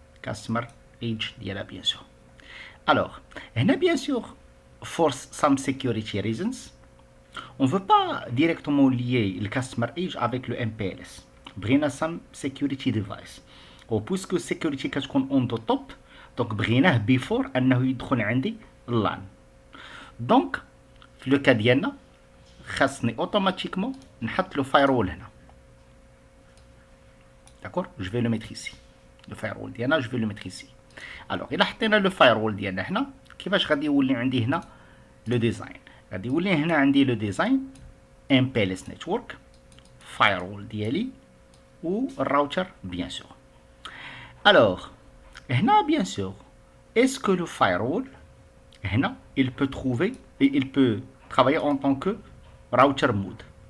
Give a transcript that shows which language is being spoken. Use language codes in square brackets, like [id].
[fr] Customer Age d'IALA, bien sûr. Alors, on a bien sûr, [en] for some security reasons, [fr] on ne veut pas directement lier le Customer Age avec le MPLS. [ar] بغينا [en] some security device. [ar] وبوسكو [en] security [ar] كتكون [en] on the top, donc [ar] بغيناه [en] before [ar] أنه يدخل عندي [en] LAN. [ar] Donc, في لو كا ديالنا خاصني اوتوماتيكمون نحط لو فايرول هنا. داكور جو في لو ميتر ici. لو فايرول ديالنا جو في لو ميتر ici. الوغ الا حطينا لو فايرول ديالنا هنا كيفاش غادي يولي عندي هنا لو ديزاين؟ غادي يولي هنا عندي لو ديزاين ام بي ال اس نيتورك فايرول ديالي و الراوتر بيان سور. الوغ هنا بيان سور اسكو لو فايرول هنا [fr] il peut trouver et il peut travailler en tant que router mode?